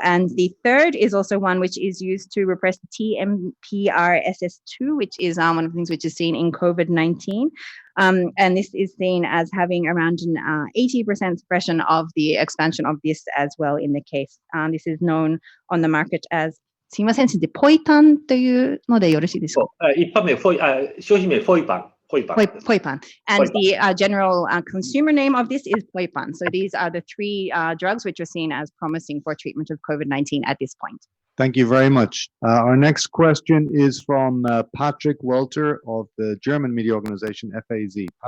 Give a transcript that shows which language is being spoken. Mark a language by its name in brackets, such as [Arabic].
[English] And the third is also one which is used to repress TMPRSS2, which is one of the things which is seen in COVID-19. And this is seen as having around an 80% suppression of the expansion of this as well in the case. This is known on the market as [Japanese] すいません、先生、ポイパンというのでよろしいですか？一般名、商品名、フォイパン。ポイパン。 [English] And the general consumer name of this is ポイパン. So these are the three drugs which are seen as promising for treatment of COVID-19 at this point. Thank you very much. Our next question is from Patrick Welter of the German media organization FAZ.